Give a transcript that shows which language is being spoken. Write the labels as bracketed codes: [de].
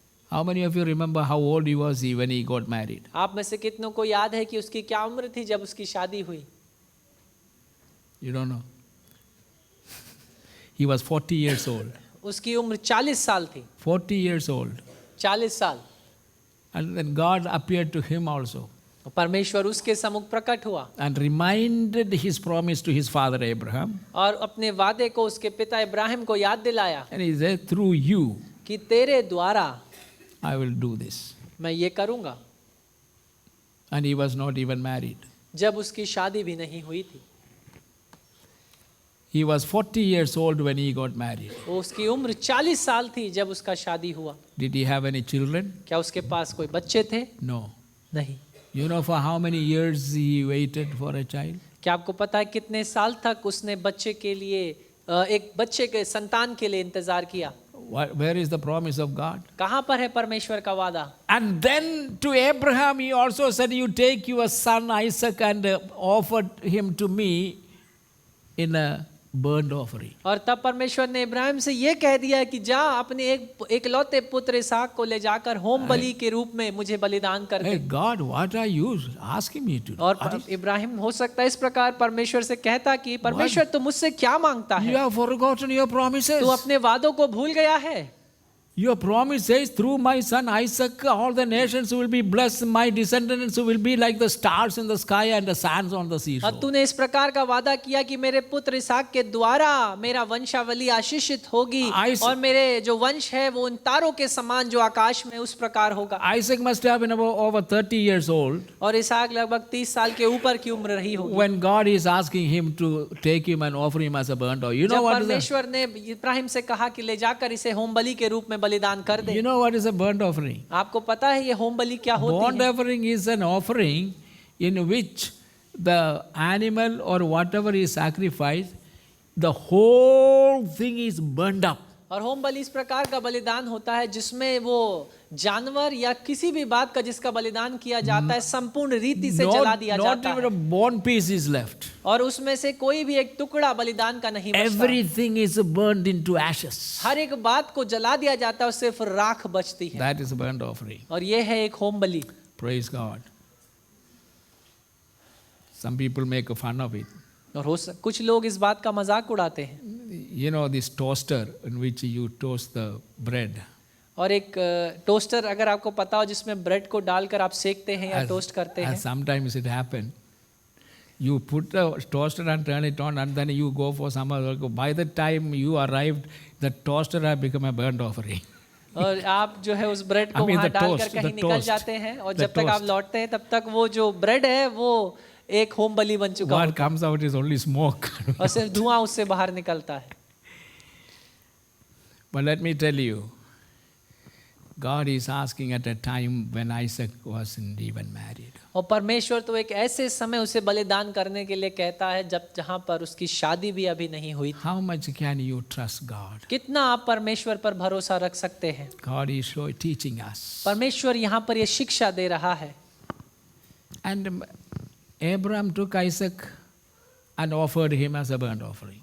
[en] How many of you remember how old he was when he got married? [hi] आप में से कितनों को याद है कि उसकी क्या उम्र थी जब उसकी शादी हुई? [en] You don't know. He was 40 years old. [hi] उसकी उम्र 40 साल थी। [en] 40 years old. [hi] 40 साल। [en] And then God appeared to him also [hi] परमेश्वर उसके सम्मुख प्रकट हुआ [en] and reminded his promise to his father Abraham. [hi] और अपने वादे को उसके पिता इब्राहिम को याद दिलाया [en] And he said, through you, [hi] कि तेरे द्वारा [en] I will do this. [hi] मैं ये करूंगा। [en] And he was not even married. [hi] जब उसकी शादी भी नहीं हुई थी। [en] He was 40 years old when he got married. [hi] वो उसकी उम्र 40 साल थी जब उसका शादी हुआ। [en] Did he have any children? [hi] क्या उसके पास कोई बच्चे थे? [en] No. [hi] नहीं। [en] You know for how many years he waited for a child? [hi] क्या आपको पता है कितने साल तक उसने बच्चे के लिए एक बच्चे के संतान के लिए इंतजार किया? [en] Where is the promise of God? [hi] कहाँ पर है परमेश्वर का वादा? [en] And then to Abraham he also said, you take your son Isaac and offer him to me in a burnt offering. [hi] और तब परमेश्वर ने इब्राहिम से ये कह दिया कि जा अपने एक लौते पुत्र इसहाक को ले जाकर होम बलि के रूप में मुझे बलिदान कर दे। [en] Hey God, what are you asking me to do? [hi] और इब्राहिम हो सकता है इस प्रकार परमेश्वर से कहता कि परमेश्वर तू मुझसे क्या मांगता [en] You [hi] है? [en] have forgotten your promises. [hi] तू अपने वादों को भूल गया है। [en] Your promise says, through my son Isaac, all the nations will be blessed. My descendants will be like the stars in the sky and the sands on the seashore. [hi] और तूने इस प्रकार का वादा किया कि मेरे पुत्र इसहाक के द्वारा मेरा वंशावली आशीषित होगी और मेरे जो वंश है वो उन तारों के समान जो आकाश में उस प्रकार होगा। [en] Isaac must have been about over 30 years old [hi] और इसहाक लगभग 30 साल के ऊपर की उम्र रही होगी [en] when God is asking him to take him and offer him as a burnt offering. You know [hi] जब [en] what is [hi] परमेश्वर ने इब्राहिम से कहा कि ले जाकर इसे होम बलि के रूप में बलिदान कर दे। [en] You know what is a burnt offering? [hi] आपको पता है ये होम बलि क्या होती [en] Burnt [hi] है? [en] offering is an offering in which the animal or whatever is sacrificed, the whole thing is burned up. [hi] और होम बलि इस प्रकार का बलिदान होता है जिसमें वो जानवर या किसी भी बात का जिसका बलिदान किया जाता है संपूर्ण रीति से जला दिया [en] Not [hi] जाता [en] even [hi] है [en] a bone piece is left. [hi] और उसमें से कोई भी एक टुकड़ा बलिदान का नहीं बचता। [en] Everything is burned into ashes. [hi] हर एक बात को जला दिया जाता है और सिर्फ राख बचती है [en] That is a burnt offering. [hi] और ये है एक home Bali. [en] Praise God. Some people make fun of it. [hi] और कुछ लोग इस बात का मजाक उड़ाते हैं। [en] You know this toaster in which you toast the bread. [hi] और एक टोस्टर अगर आपको पता हो जिसमें ब्रेड को डालकर आप सेकते हैं या टोस्ट करते हैं। [en] As sometimes it happens. You put the toaster and turn it on and then you go for some other. By the time you arrived, the toaster had become a burnt offering. [hi] और आप जो है उस bread को [en] I mean [hi] वहाँ [en] the [hi] डालकर [en] toast, [hi] कहीं [en] the [hi] निकल [en] toast, [hi] जाते हैं और [en] the [hi] जब तक आप [en] toast. [hi] लौटते हैं तब तक वो जो ब्रेड है वो एक होम बलि बन चुका [en] What [hi] होता [en] comes out is only smoke. [hi] है और सिर्फ धुआं उससे बाहर निकलता है। [en] But let me tell you, God is asking at a time when Isaac wasn't even married. [hi] और परमेश्वर तो एक ऐसे समय उसे बलिदान करने के लिए कहता है जब जहां पर उसकी शादी भी अभी नहीं हुई थी। [en] How much can you trust God? [hi] कितना आप परमेश्वर पर भरोसा रख सकते हैं? [en] God is teaching us. [hi] परमेश्वर यहाँ पर ये शिक्षा दे रहा है। [en] And Abraham took Isaac and offered him as a burnt offering.